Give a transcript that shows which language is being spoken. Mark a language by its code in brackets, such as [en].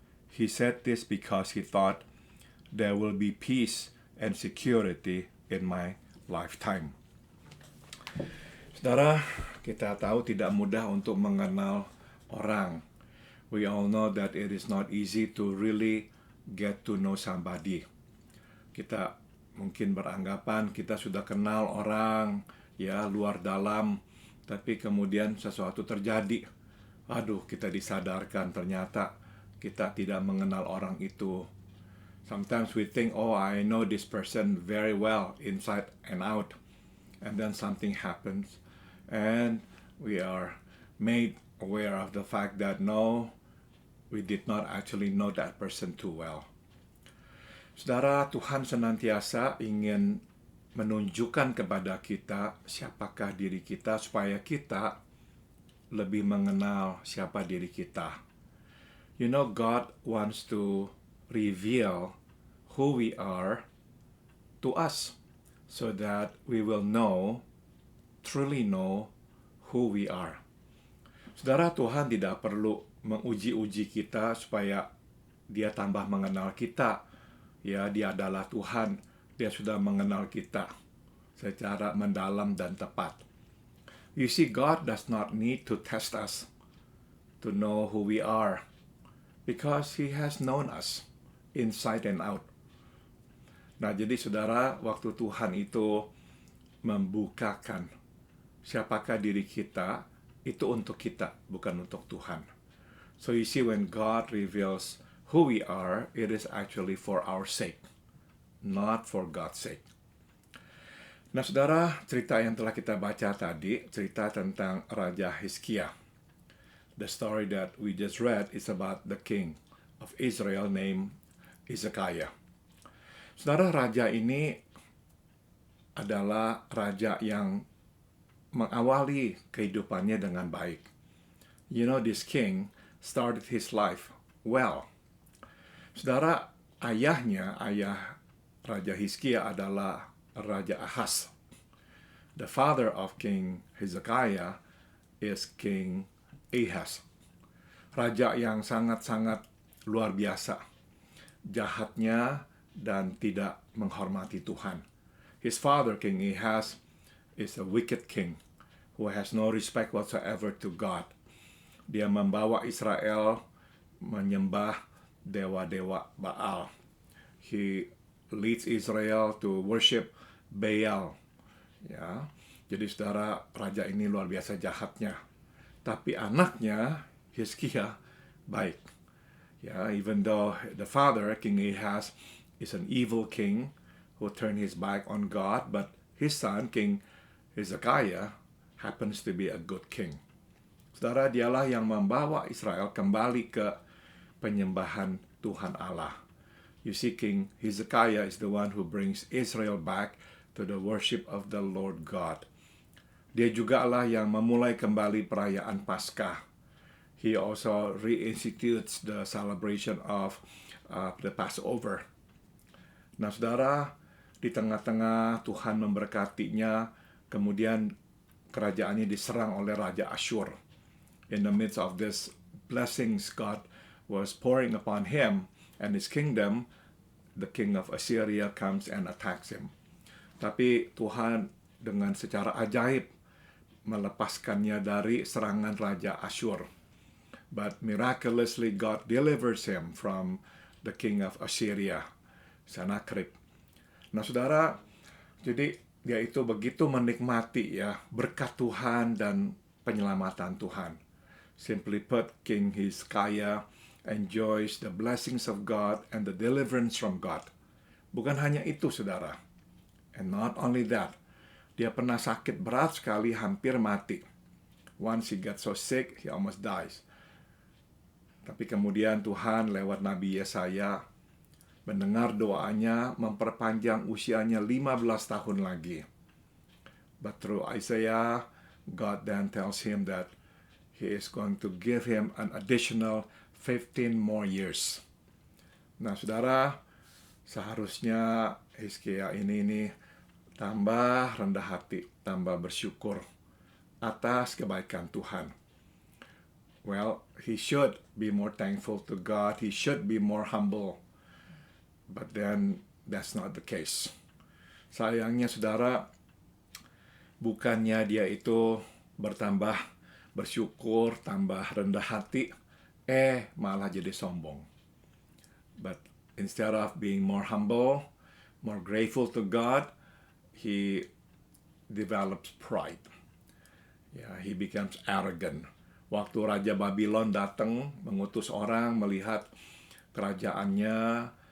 [en] He said this because he thought there will be peace and security in my lifetime. [id] Saudara, kita tahu tidak mudah untuk mengenal orang. [en] We all know that it is not easy to really get to know somebody. [id] Kita mungkin beranggapan kita sudah kenal orang, ya luar dalam, tapi kemudian sesuatu terjadi. Aduh, kita disadarkan ternyata kita tidak mengenal orang itu. [en] Sometimes we think, oh, I know this person very well inside and out. And then something happens and we are made aware of the fact that no, we did not actually know that person too well. [id] Saudara, Tuhan senantiasa ingin menunjukkan kepada kita siapakah diri kita supaya kita lebih mengenal siapa diri kita. [en] You know, God wants to reveal who we are to us so that we will truly know who we are. [id] Saudara, Tuhan tidak perlu menguji-uji kita supaya dia tambah mengenal kita. Ya, dia adalah Tuhan. Dia sudah mengenal kita secara mendalam dan tepat. [en] You see, God does not need to test us to know who we are because He has known us inside and out. [id] Nah, jadi saudara, waktu Tuhan itu membukakan siapakah diri kita, itu untuk kita, bukan untuk Tuhan. [en] So you see, when God reveals who we are, it is actually for our sake, not for God's sake. [id] Nah, saudara, cerita yang telah kita baca tadi, cerita tentang Raja Hizkia. [en] The story that we just read is about the king of Israel named Hezekiah. [id] Saudara, raja ini adalah raja yang mengawali kehidupannya dengan baik. [en] You know, this king started his life well. [id] Saudara, ayah Raja Hizkia adalah Raja Ahaz. [en] The father of King Hezekiah is King Ahaz. [id] Raja yang sangat-sangat luar biasa. Jahatnya dan tidak menghormati Tuhan. [en] His father, King Ahaz, is a wicked king who has no respect whatsoever to God. [id] Dia membawa Israel menyembah dewa-dewa Baal. [en] He leads Israel to worship Baal. [id] Ya, jadi saudara, raja ini luar biasa jahatnya. Tapi anaknya Hizkia baik. [en] Ya, even though the father, King Ahaz, is an evil king who turned his back on God, but his son, King Hezekiah, happens to be a good king. [id] Saudara, dialah yang membawa Israel kembali ke penyembahan Tuhan Allah. [en] You see, King Hezekiah is the one who brings Israel back to the worship of the Lord God. [id] Dia juga lah yang memulai kembali perayaan Paskah. [en] He also reinstitutes the celebration of the Passover. [id] Nah, saudara, di tengah-tengah Tuhan memberkatinya, kemudian kerajaannya diserang oleh Raja Asyur. [en] In the midst of this blessings God was pouring upon him and his kingdom, the king of Assyria comes and attacks him. [id] Tapi Tuhan dengan secara ajaib melepaskannya dari serangan Raja Asyur. [en] But miraculously God delivers him from the king of Assyria, Sennacherib. [id] Nah, saudara, jadi dia itu begitu menikmati ya berkat Tuhan dan penyelamatan Tuhan. [en] Simply put, King Hezekiah enjoys the blessings of God and the deliverance from God. [id] Bukan hanya itu, saudara. [en] And not only that, [id] dia pernah sakit berat sekali, hampir mati. [en] Once he got so sick, he almost dies. [id] Tapi kemudian Tuhan lewat Nabi Yesaya mendengar doanya, memperpanjang usianya 15 tahun lagi. [en] But through Isaiah, God then tells him that He is going to give him an additional 15 more years. [id] Nah, saudara, seharusnya Hizkia ini tambah rendah hati, tambah bersyukur atas kebaikan Tuhan. [en] Well, he should be more thankful to God. He should be more humble. But then, that's not the case. [id] Sayangnya, saudara, bukannya dia itu bertambah bersyukur, tambah rendah hati, malah jadi sombong. [en] But instead of being more humble, more grateful to God, he develops pride. Yeah, he becomes arrogant. [id] Waktu Raja Babylon datang mengutus orang melihat kerajaannya,